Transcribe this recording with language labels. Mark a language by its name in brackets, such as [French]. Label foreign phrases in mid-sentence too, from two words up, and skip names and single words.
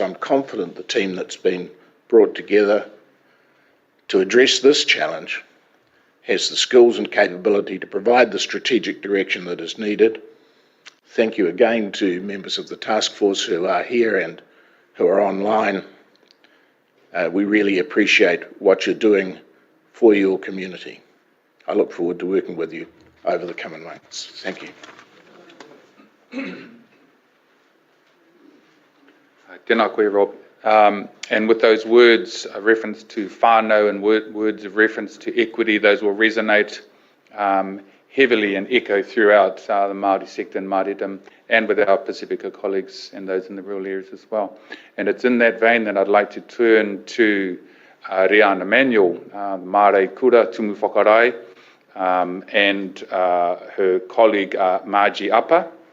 [English] I'm confident the team that's been brought together to address this challenge has the skills and capability to provide the strategic direction that is needed. Thank you again to members of the task force who are here and who are online. We really appreciate what you're doing for your community. I look forward to working with you over the coming months. Thank you. [Māori] Tēnā koe, Rob. [English] And with those words, a reference to whānau and words of reference to equity, those will resonate heavily and echo throughout the Māori sector and Māoridom, and with our Pacifica colleagues and those in the rural areas as well. And it's in that vein that I'd like to turn to Rihanna Manuel, [Māori] Mārei Kura Tumu Whakarai, [English] and her colleague Margie Apa.